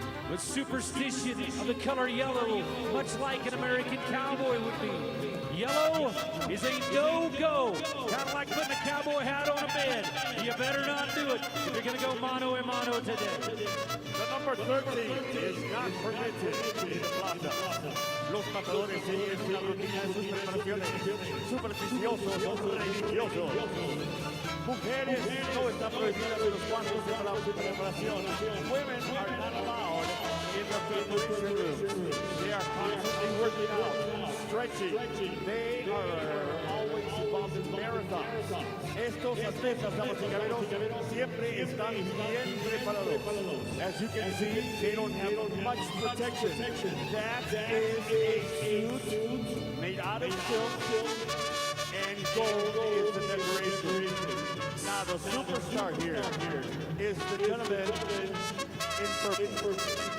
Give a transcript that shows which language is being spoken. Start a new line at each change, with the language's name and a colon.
English: With superstition of the color yellow, much like an American cowboy would be. Yellow is a no-go, kind of like putting a cowboy hat on a bed. You better not do it if you're going to go mano-a-mano today. The number 13 is not permitted in the plaza.
Spanish: Los matadores siguen la rutina de sus preparaciones. Supersticiosos o religiosos. Mujeres no están prohibidas en los cuartos de preparación.
English: Women are not allowed in the preparation room. They are constantly working out, stretching. They are always involved in marathons.
Spanish: Estos atletas, damas y caballeros, siempre están bien preparados.
English: As you can see, they don't have much protection. That is a suit made out of silk, and gold is the decoration. Now the superstar here is the gentleman in purple.